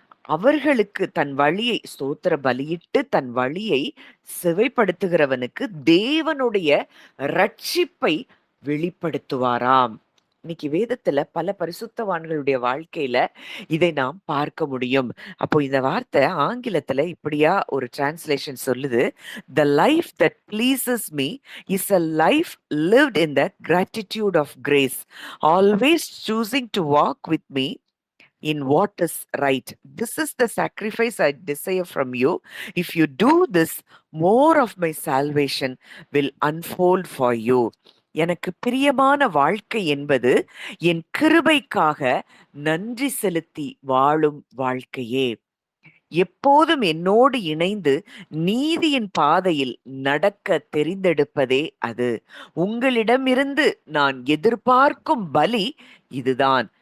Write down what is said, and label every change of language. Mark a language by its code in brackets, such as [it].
[ta] அவர்களுக்கு தன் வழியை ஸ்தோத்திர பலியிட்டு தன் வழியை செவைப்படுத்துகிறவனுக்கு தேவனுடைய ரட்சிப்பை வெளிப்படுத்துவாராம். இன்னைக்கு வேதத்துல பல பரிசுத்தவான்களுடைய வாழ்க்கையில இதை நாம் பார்க்க முடியும். அப்போ இந்த வார்த்தை ஆங்கிலத்துல இப்படியா ஒரு டிரான்ஸ்லேஷன் சொல்லுது. [en] The life that pleases me is a life lived in the gratitude of grace, always choosing to walk with me in what is right. This is the sacrifice I desire from you. If you do this, more of my salvation will unfold for you. [ta] எனக்கு பிரியமான வாழ்க்கை என்பது என் கிருபைக்காக நன்றி செலுத்தி வாழும் வாழ்க்கையே. எப்போதும் என்னோடு இணைந்து நீதியின் பாதையில் நடக்க தெரிந்தெடுப்பதே அது. உங்களிடமிருந்து நான் எதிர்பார்க்கும் பலி இதுதான்.